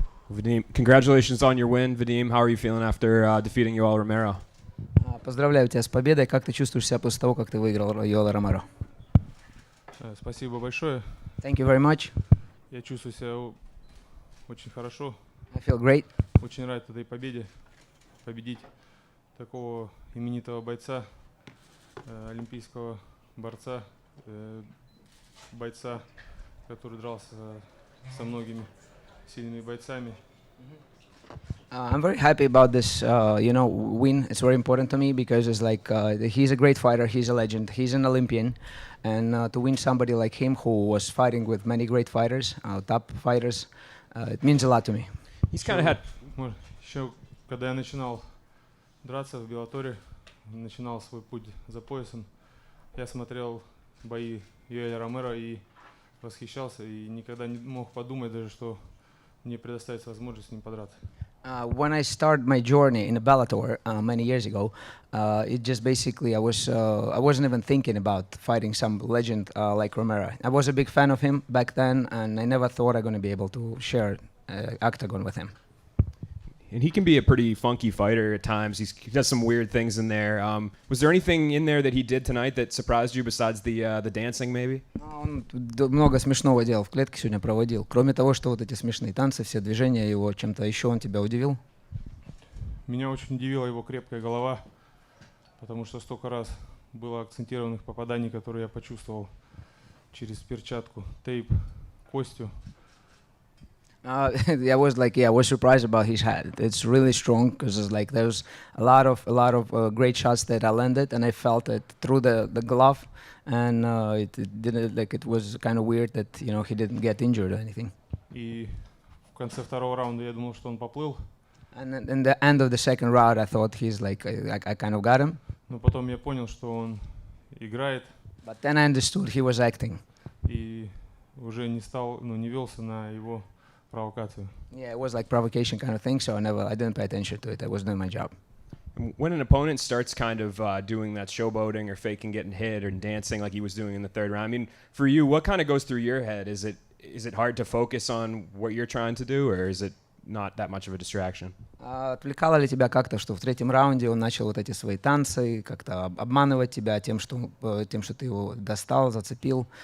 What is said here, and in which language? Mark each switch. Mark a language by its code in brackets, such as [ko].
[en] Vadim, congratulations on your win, Vadim. How are you feeling after defeating Yoel Romero? [ru] Поздравляю тебя с победой. Как ты чувствуешь себя после того, как ты выиграл Yoel Romero? Спасибо большое. [en] Thank you very much. [ru] Я чувствую себя очень хорошо. [en] I feel great. [ru] Очень рад этой победе. Победить такого именитого бойца, олимпийского борца, бойца, который дрался со многими сильными бойцами. [en] I'm very happy about this, win. It's very important to me because it's like he's a great fighter, he's a legend, he's an Olympian, and to win somebody like him who was fighting with many great fighters, top fighters, it means a lot to me. He's kind of had. [ru] Еще когда я начинал драться в Беллаторе, начинал свой путь за поясом, я смотрел бои Yoel Romero и восхищался, и никогда не мог подумать даже, что мне предоставится возможность с ним подраться. [en] When I started my journey in the Bellator many years ago, it just basically I wasn't even thinking about fighting some legend like Romero. I was a big fan of him back then, and I never thought I'm going to be able to share octagon with him. And he can be a pretty funky fighter at times. He does some weird things in there. Was there anything in there that he did tonight that surprised you besides the dancing, maybe? [ru] Он много смешного дел в клетке сегодня проводил. Кроме того, что вот эти смешные танцы, все движения его, чем-то еще он тебя удивил? Меня очень удивила его крепкая голова, потому что столько раз было акцентированных попаданий, которые я почувствовал через перчатку, тейп, костью. [en] I was surprised about his head. It's really strong because it's like there's a lot of great shots that I landed, and I felt it through the glove, and it didn't like it was kind of weird that he didn't get injured or anything. [ru] И в конце второго раунда я думал, что он поплыл. [en] And then in the end of the second round, I thought he's like I kind of got him. [ru] Но потом я понял, что он играет. [en] But then I understood he was acting. [ru] И уже не велся на его провокацию. [en] Yeah, it was like provocation kind of thing, so I didn't pay attention to it. I was doing my job. When an opponent starts kind of doing that showboating or faking getting hit or dancing like he was doing in the third round, I mean, for you, what kind of goes through your head? Is it hard to focus on what you're trying to do, or is it not that much of a distraction? [ru] Отвлекало ли тебя как-то, что в третьем раунде он начал вот эти свои танцы, как-то обманывать тебя тем, что ты его достал, зацепил?